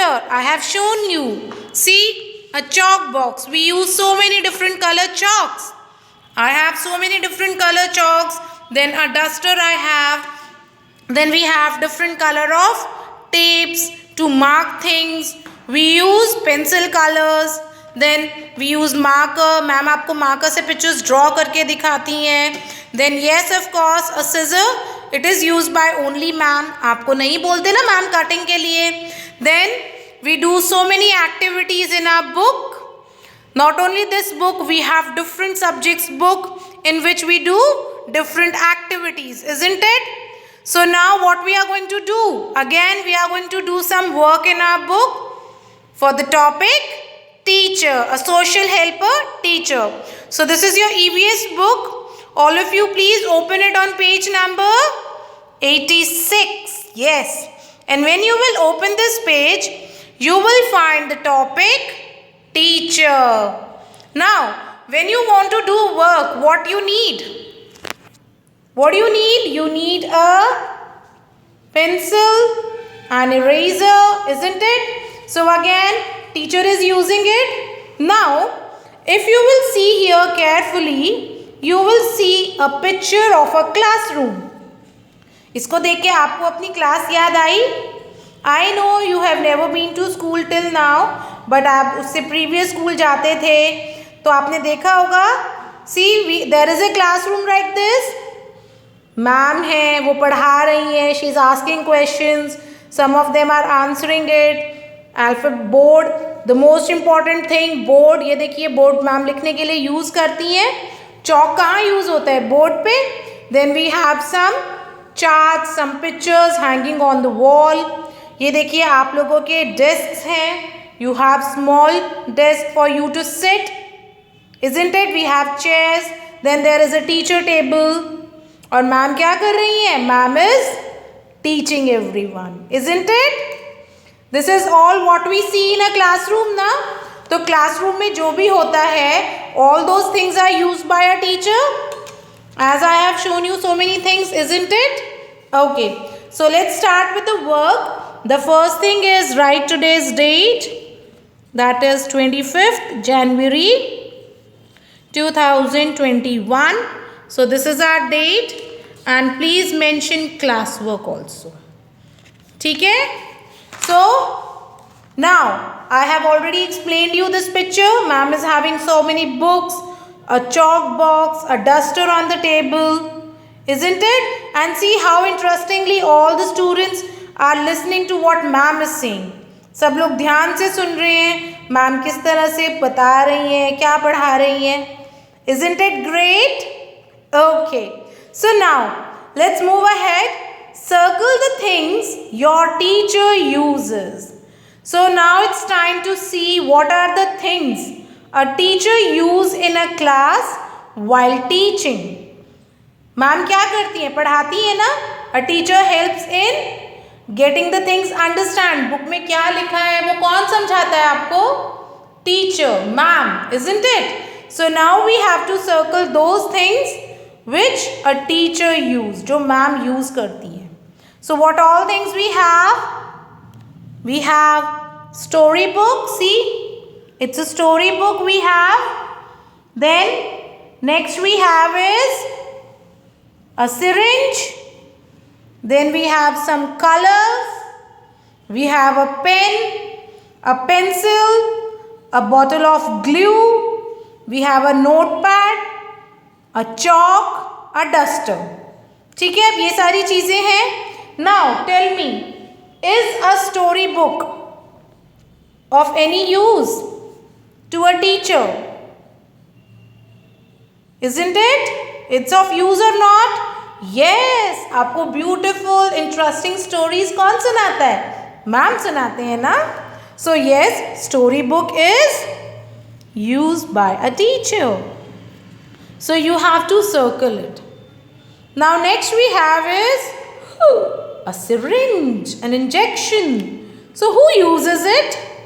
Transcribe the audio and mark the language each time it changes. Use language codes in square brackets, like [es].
[en] I have shown you. See, a chalk box. We use so many different color chalks. I have so many different color chalks. Then a duster I have. Then we have different color of tapes to mark things. We use pencil colors. Then we use marker. [hi] Ma'am आपको marker से [en] pictures draw [hi] करके दिखाती हैं. [en] Then yes of course a scissor. It is used by only ma'am. [hi] आपको नहीं बोलते ना ma'am cutting के लिए. [en] Then we do so many activities in our book. Not only this book, we have different subjects book in which we do different activities, isn't it? So now what we are going to do? Again, we are going to do some work in our book for the topic teacher, a social helper teacher. So this is your EVS book. All of you please open it on page number 86. Yes. And when you will open this page, you will find the topic teacher. Now, when you want to do work, what you need? What do you need? You need a pencil, an eraser, isn't it? So again, teacher is using it. Now, if you will see here carefully, you will see a picture of a classroom. [hi] इसको देख के आपको अपनी class याद आई? [en] I know you have never been to school till now, but [hi] आप उससे previous school जाते थे, तो आपने देखा होगा. [en] See, there is a classroom like this. [hi] Ma'am है, वो पढ़ा रही है. [en] She is asking questions. Some of them are answering it. Alphabet board, the most important thing, board. [hi] ये देखिए board मैम लिखने के लिए use करती हैं. चौक कहाँ use होता है? Board पे. [en] Then we have some charts, some pictures hanging on the wall. [hi] ये देखिए आप लोगों के desks हैं. [en] You have small desk for you to sit, isn't it? We have chairs. Then there is a teacher table. [hi] और ma'am क्या कर रही हैं? [en] Ma'am is teaching everyone, isn't it? This is all what we see in a classroom ना. [hi] तो classroom में जो भी होता है, [en] all those things are used by a teacher. As I have shown you so many things, isn't it? Okay. So let's start with the work. The first thing is write today's date. That is 25th January 2021. So this is our date, and please mention classwork also. [hi] ठीक है? [en] So now I have already explained you this picture. Ma'am is having so many books, a chalk box, a duster on the table, isn't it? And see how interestingly all the students are listening to what ma'am is saying. [hi] सब लोग ध्यान से सुन रहे हैं ma'am किस तरह से बता रही हैं, क्या पढ़ा रही हैं. [en] Isn't it great? Okay. So now let's move ahead. Circle the things your teacher uses. So now it's time to see what are the things a teacher use in a class while teaching. [hi] Ma'am क्या करती हैं? पढ़ाती है ना. [en] A teacher helps in getting the things understand. [hi] Book में क्या लिखा है वो कौन समझाता है आपको? [en] Teacher, ma'am, isn't it? So now we have to circle those things which a teacher use, [hi] जो ma'am use करती है. [en] So what all things we have? We have storybook. See, it's a storybook we have. Then next we have is a syringe. Then we have some colors. We have a pen, a pencil, a bottle of glue. We have a notepad, a chalk, a duster. ठीक है, अब ये सारी चीज़ें हैं. Now tell me, is a storybook of any use to a teacher? Isn't it? It's of use or not? Yes. [hi] आपको [en] beautiful, interesting stories [hi] कौन सुनाता है? मैम सुनाते हैं ना. [en] So yes, storybook is used by a teacher. So you have to circle it. Now next we have is A syringe, an injection. So who uses it?